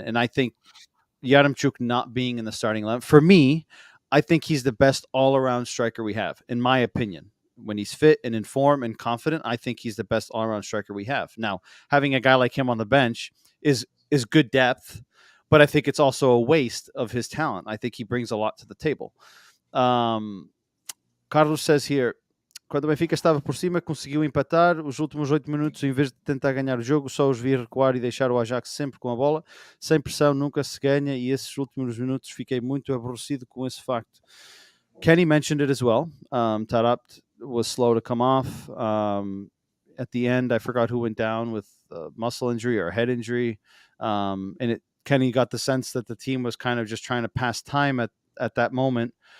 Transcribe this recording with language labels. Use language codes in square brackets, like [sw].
[en] And I think Yaremchuk not being in the starting lineup, for me, I think he's the best all-around striker we have, in my opinion. When he's fit and in form and confident, I think he's the best all-around striker we have. Now, having a guy like him on the bench is good depth, but I think it's also a waste of his talent. I think he brings a lot to the table. Carlos says here, [pt] quando o Benfica estava por cima, conseguiu empatar. Os últimos 8 minutos, em vez de tentar ganhar o jogo, só os vi recuar e deixar o Ajax sempre com a bola. Sem pressão, nunca se ganha, e esses últimos minutos fiquei muito aborrecido com esse facto. [en] Kenny mentioned it as well. Tarapt was slow to come off. At the end, I forgot who went down with a muscle injury or a head injury. And Kenny got the sense that the team was kind of just trying to pass time at that moment.